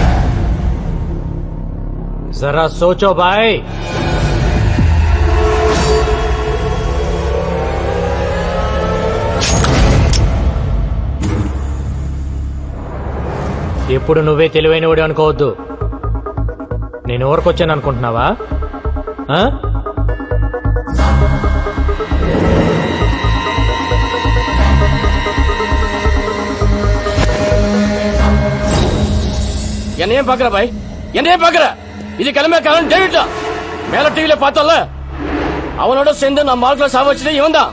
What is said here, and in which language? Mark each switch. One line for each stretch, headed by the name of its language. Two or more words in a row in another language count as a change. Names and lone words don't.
Hindi: जरा सोचो भाई.
Telugu: ఎప్పుడు నువ్వే తెలివైనవాడు అనుకోవద్దు. నేను ఊరికొచ్చాను అనుకుంటున్నావా?
Tamil: என்னையும் பாக்குற பாய், என்னையும் பாக்குற. இது கிளம்பக்காரன் டேவிட் தான். மேல டிவில பார்த்தோம்ல, அவனோட சேர்ந்து நான் மார்க்ல சாவச்சது இவன் தான்.